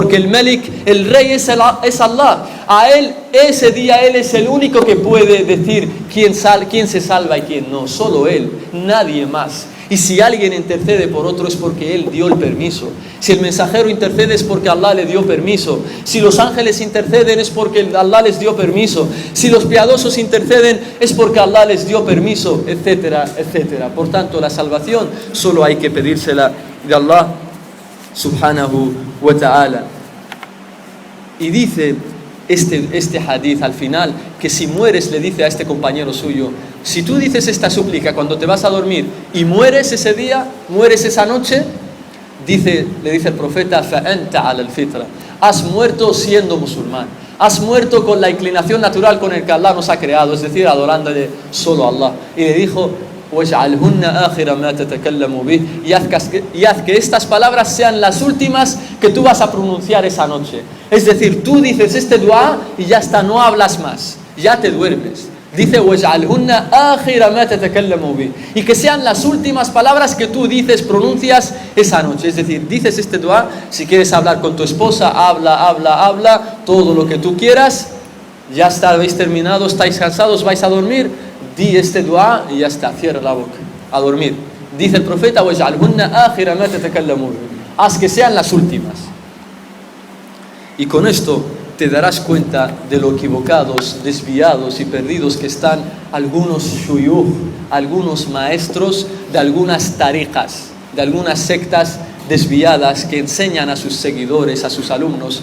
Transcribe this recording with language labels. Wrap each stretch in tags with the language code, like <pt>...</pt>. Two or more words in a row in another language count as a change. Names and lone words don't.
<es>Porque el Malik, el rey, es Allah. A él ese día Él es el único que puede decir quién se salva y quién no. Solo Él, nadie más. Y si alguien intercede por otro es porque Él dio el permiso. Si el mensajero intercede es porque Allah le dio permiso. Si los ángeles interceden es porque Allah les dio permiso. Si los piadosos interceden es porque Allah les dio permiso, etcétera, etcétera. Por tanto, la salvación solo hay que pedírsela de Allah</es> <ar>سبحانه وتعالى.</ar> <es>Y dice este hadith al final, que si mueres, le dice a este compañero suyo, si tú dices esta súplica cuando te vas a dormir y mueres ese día, mueres esa noche, le dice el profeta,</es> <ar>فَأَنْتَ عَلَى الْفِطْرَةِ,</ar> <es>has muerto siendo musulmán, has muerto con la inclinación natural con el que Allah nos ha creado, es decir, adorándole solo a Allah. Y le dijo,</es> <ar>وَاجْعَلْهُنَّ آخِرَ مَا تَتَكَلَّمُ بِهِ,</ar> <es>y haz que estas palabras sean las últimas que tú vas a pronunciar esa noche. Es decir, tú dices este dua y ya está, no hablas más, ya te duermes. Dice,</es> <ar>وَاجْعَلْهُنَّ آخِرَ مَا تَتَكَلَّمُ بِهِ,</ar> <es>y que sean las últimas palabras que tú dices, pronuncias esa noche. Es decir, dices este dua, si quieres hablar con tu esposa, habla, todo lo que tú quieras, ya está, habéis terminado, estáis cansados, vais a dormir, di este dua y ya está, cierra la boca, a dormir. Dice el profeta,</es> <ar>وَاجْعَلْهُنَّ آخِرَ مَا تَتَكَلَّمُ بِهِ,</ar> <es>haz que sean las últimas. Y con esto te darás cuenta de lo equivocados, desviados y perdidos que están algunos shuyukh, algunos maestros de algunas tariqas, de algunas sectas desviadas que enseñan a sus seguidores, a sus alumnos.</es>